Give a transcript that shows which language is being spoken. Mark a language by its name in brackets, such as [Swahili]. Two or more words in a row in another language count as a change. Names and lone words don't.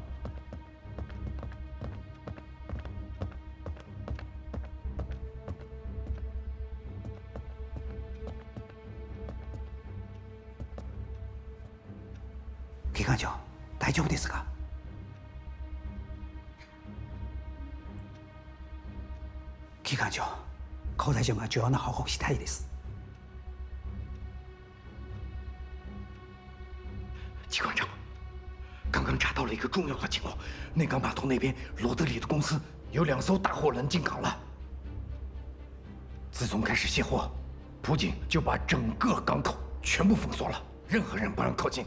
[Japanese] 機関長、大丈夫ですか？機関長、高大将が重要な報告したいです。 [Chinese] 机关长，刚刚查到了一个重要的情况，内港码头那边罗德里的公司有2艘大货轮进港了。自从开始卸货，浦警就把整个港口全部封锁了，任何人不让靠近。